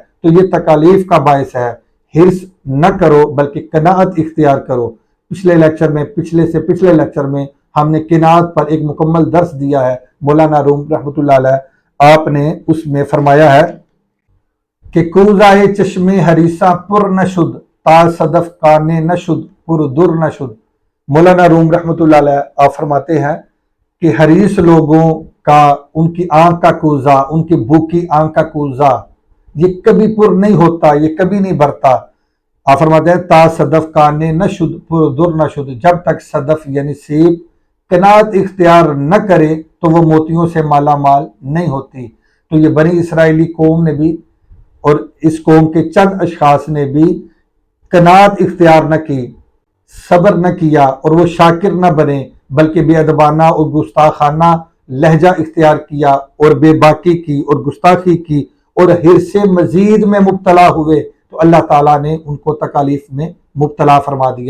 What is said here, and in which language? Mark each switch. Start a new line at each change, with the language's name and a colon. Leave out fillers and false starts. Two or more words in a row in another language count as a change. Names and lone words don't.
Urdu: تو یہ تکالیف کا باعث ہے۔ حرص نہ کرو بلکہ قناعت اختیار کرو۔ پچھلے پچھلے لیکچر میں ہم نے قناعت پر ایک مکمل درس دیا ہے۔ مولانا روم رحمۃ اللہ علیہ آپ نے اس میں فرمایا ہے کہ
Persian: کوزہ چشم حریصہ پر نشد تا صدف کانے نشد پر در نشد۔
Urdu: مولانا روم رحمۃ اللہ علیہ آپ فرماتے ہیں کہ حریص لوگوں کا، ان کی آنکھ کا کوزہ، ان کی بھوکی آنکھ کا کوزہ یہ کبھی پر نہیں ہوتا، یہ کبھی نہیں بھرتا۔ آپ فرماتے ہیں
Persian: تا صدف کانے نشد پر در نشد،
Urdu: جب تک صدف یعنی سیب قناعت اختیار نہ کرے تو وہ موتیوں سے مالا مال نہیں ہوتی۔ تو یہ بنی اسرائیلی قوم نے بھی اور اس قوم کے چند اشخاص نے بھی قناعت اختیار نہ کی، صبر نہ کیا، اور وہ شاکر نہ بنے، بلکہ بے ادبانہ اور گستاخانہ لہجہ اختیار کیا، اور بے باکی کی اور گستاخی کی، اور حرص مزید میں مبتلا ہوئے، تو اللہ تعالیٰ نے ان کو تکالیف میں مبتلا فرما دیا۔